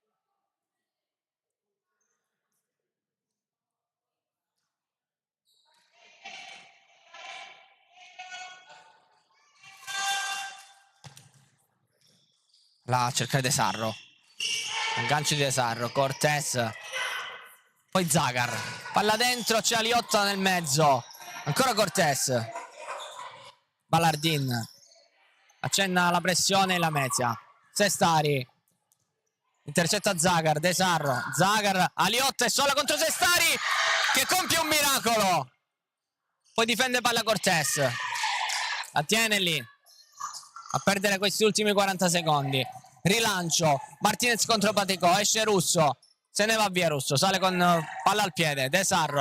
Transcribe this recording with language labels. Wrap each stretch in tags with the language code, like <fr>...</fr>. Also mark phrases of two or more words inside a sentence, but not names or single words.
<it>La cerca De Sarro. Un gancio di De Sarro. Cortés. Poi Zagar. Palla dentro, c'è Aliotta nel mezzo. Ancora Cortés. Ballardin. Accenna la pressione e la Mezia. Sestari. Intercetta Zagar. De Sarro. Zagar. Aliotta è sola contro Sestari, che compie un miracolo. Poi difende palla Cortés. La tiene lì. A perdere questi ultimi 40 secondi. Rilancio. Martinez contro Praticò. Esce Russo. Se ne va via Russo. Sale con palla al piede. De Sarro.</it>